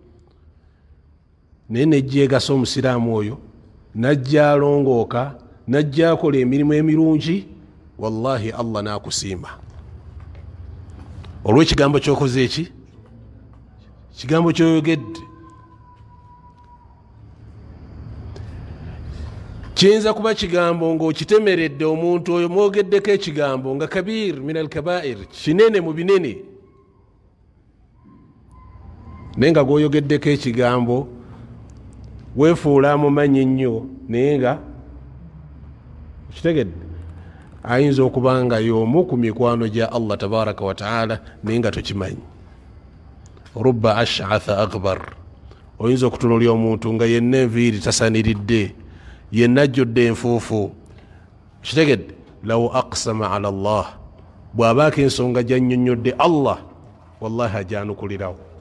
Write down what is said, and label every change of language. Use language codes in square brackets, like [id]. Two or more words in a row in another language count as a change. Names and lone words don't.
[lg] naye nejjeegasa omusiraamu oyo najja alongooka najja akola emirimu emirungi wallahi Allah n'akusiima olw'ekigambo ky'okoze eki kigambo kyoyogedde kiyinza kuba kigambo ng'okitemeredde omuntu oyo mwogeddeko ekigambo nga [ar] كبير من الكبائر [lg] kinene mu binene naye nga gwoyogeddeko ekigambo weefuula amumanyi ennyo naye nga kitegedde ayinza okuba nga y'omu ku mikwano gya [ar] الله تبارك وتعالى [lg] naye nga tokimanyi [ar] رب أشعث أغبر [lg] oyinza okutunuulya omuntu nga yenna enviiri tasaniridde yenna ajjudde enfuufu kitegedde [ar] لو أقسم على الله [lg] bw'abaako ensonga gy'annyonnyodde Allah wallahi ajanukulirawo